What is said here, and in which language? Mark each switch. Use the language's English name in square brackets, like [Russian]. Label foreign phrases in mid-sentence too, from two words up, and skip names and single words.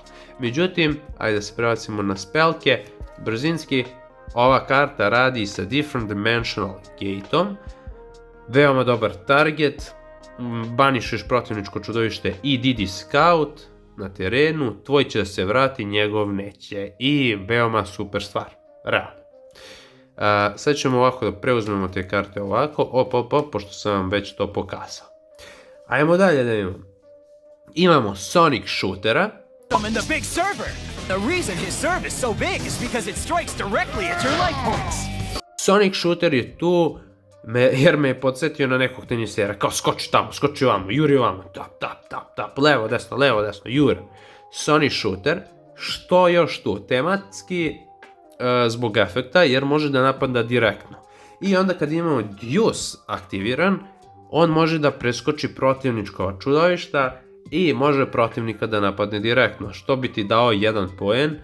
[Serbian] Međutim, ajde da se prebacimo na spelke, brzinski, ova karta radi sa Different Dimensional Gateom, veoma dobar target, banišeš protivničko čudovište i Didi Scout na terenu, tvoj će da se vrati, njegov neće, i veoma super stvar, realno. Sad ćemo ovako da preuzmemo te karte ovako, pošto sam vam već to pokazao. Ajmo dalje da imamo. Imamo Sonic Shootera. [English] In the big server. The reason his serve is so big is because it strikes directly at your life points. [Serbian] Sonic Shooter je tu jer me je podsjetio na nekog tenisera, kao skoči tamo, skoči ovamo, juri ovamo, tap, levo, desno, jura. Sonic Shooter, što još tu? Tematski zbog efekta, jer može da napada direktno. I onda kad imamo Deuce aktiviran, on može da preskoči protivničko čudovišta i može protivnika da napadne direktno, što bi ti dao 1 poen.